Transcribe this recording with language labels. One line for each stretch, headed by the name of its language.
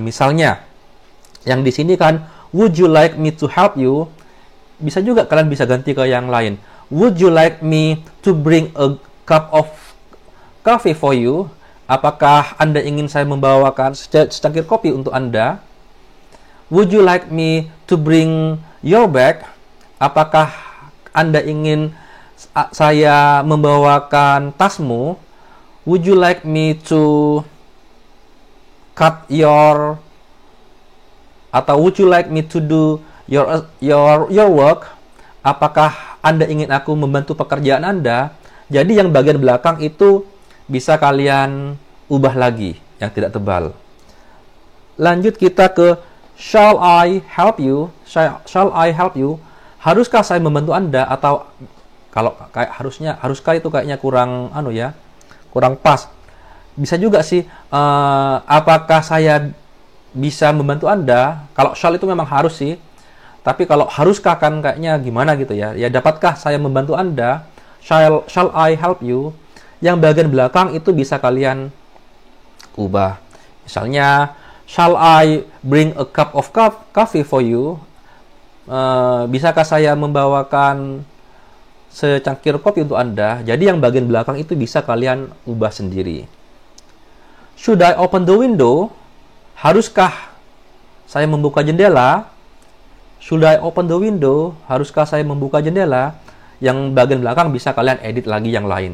Indonesian: Misalnya, yang di sini kan,
English: would you like me to help you?
Indonesian: Bisa juga kalian bisa ganti ke yang lain.
English: Would you like me to bring a cup of coffee for you?
Indonesian: Apakah Anda ingin saya membawakan secangkir kopi untuk Anda?
English: Would you like me to bring your bag?
Indonesian: Apakah Anda ingin saya membawakan tasmu?
English: Would you like me to cut your, atau would you like me to do your work?
Indonesian: Apakah Anda ingin aku membantu pekerjaan Anda? Jadi yang bagian belakang itu bisa kalian ubah lagi yang tidak tebal. Lanjut kita ke
English: shall I help you? Shall I help you?
Indonesian: Haruskah saya membantu Anda? Atau kalau kayak haruskah itu kayaknya kurang kurang pas. Bisa juga sih apakah saya bisa membantu Anda? Kalau shall itu memang harus sih. Tapi kalau haruskah kan kayaknya gimana gitu ya. Ya dapatkah saya membantu Anda?
English: Shall I help you?
Indonesian: Yang bagian belakang itu bisa kalian ubah.
English: Misalnya, shall I bring a cup of coffee for you?
Indonesian: Bisakah saya membawakan secangkir kopi untuk Anda? Jadi yang bagian belakang itu bisa kalian ubah sendiri.
English: Should I open the window?
Indonesian: Haruskah saya membuka jendela?
English: Should I open the window?
Indonesian: Haruskah saya membuka jendela? Yang bagian belakang bisa kalian edit lagi yang lain.